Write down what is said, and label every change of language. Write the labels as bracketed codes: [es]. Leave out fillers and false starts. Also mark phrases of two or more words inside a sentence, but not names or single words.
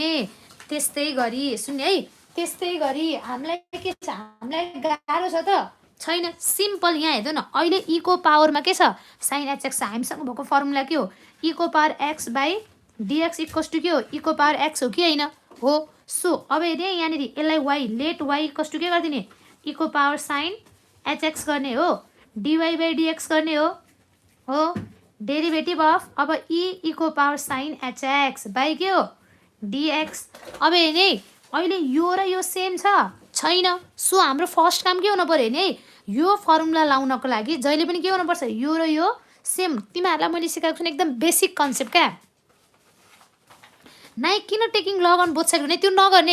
[ne] त्यस्तै गरी सुन्ने है, त्यस्तै गरी हामीलाई के छ, हामीलाई गाह्रो छ त छैन, सिम्पल। यहाँ हेर्नु न, अहिले e को पावरमा के छ? साइन hx छ। हामीसँग भएको फर्मुला के हो? e को पावर x बाई dx [en] equals to [ne] के हो? e को पावर x हो कि होइन? हो। सो अब हेर्ने यहाँनिर यसलाई y, [en] let y equals to [ne] के गरिदिने? e को पावर साइन hx गर्ने हो, dy बाई dx गर्ने हो। [en] derivative of [ne] अब e को पावर साइन hx बाई के हो? dx। अब हेर्ने अहिले यो र यो सेम छ छैन? सो हाम्रो फर्स्ट काम के हुनु पर्यो नि, यो फर्मुला लाउनको लागि जहिले पनि के हुनुपर्छ? यो र यो सेम। तिमीहरूलाई मैले सिकाएको छु एकदम [en] basic concept [ne] क्या। नाइ किन [en] taking log on both side [ne] भने त्यो नगर्ने।